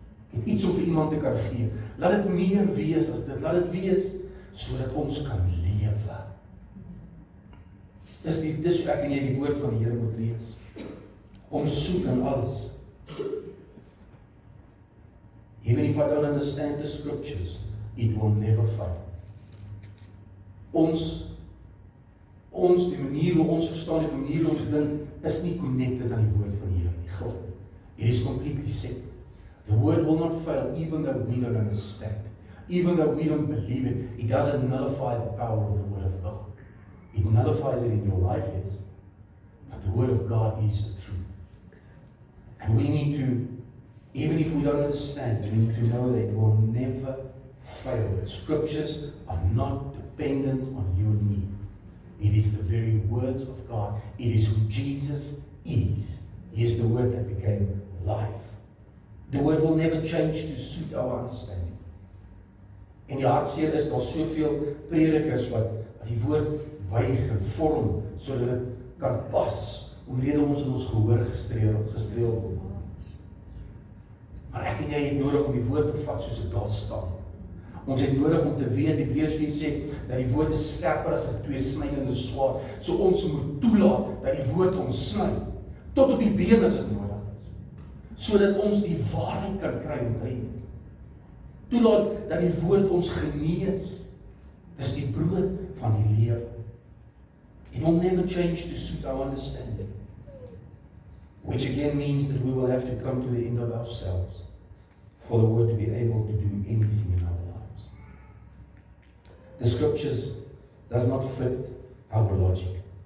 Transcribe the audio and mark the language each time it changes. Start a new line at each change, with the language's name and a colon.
Afrikaans: Ek het iets om vir iemand te kan gee. Laat dit meer wees as dit. Laat dit wees sodat ons kan lewe. Dis hoe ek en jy die woord van die Here moet lees. Om soek in alles.
English: Even if I don't understand the scriptures, it will never fail.
Afrikaans: Die manier hoe ons verstaan, die manier hoe ons dink, is nie connected aan die woord van die Here nie. God.
English: It is completely separate. The word will not fail, even though we don't understand. Even though we don't believe it, it doesn't nullify the power of the word of God. It nullifies it in your life, yes. But the word of God is the truth. And we need to, even if we don't understand, we need to know that it will never fail. The scriptures are not dependent on you and me. It is the very words of God. It is who Jesus is. He is the word that became life. The word will never change to suit our understanding.
Afrikaans: En die hartseer is, daar soveel predikers wat die woord buig en vorm, sodat dit kan pas, omrede ons in ons gehoor gestreel word. Maar ek en jy het nodig om die woord te vat soos dit daar staan. Ons het nodig om te weet, Hebreërs 4 sê, dat die woord is skerper as 'n tweesnydende swaard. So ons moet toelaat dat die woord ons sny, tot op die been as dit nodig is, sodat ons die waarheid kan kry en red. Toelaat dat die woord ons genees. Dis die brood van die lewe.
English: It will never change to suit our understanding. Which again means that we will have to come to the end of ourselves for the word to be able to do anything in our lives. The scriptures does not fit our logic.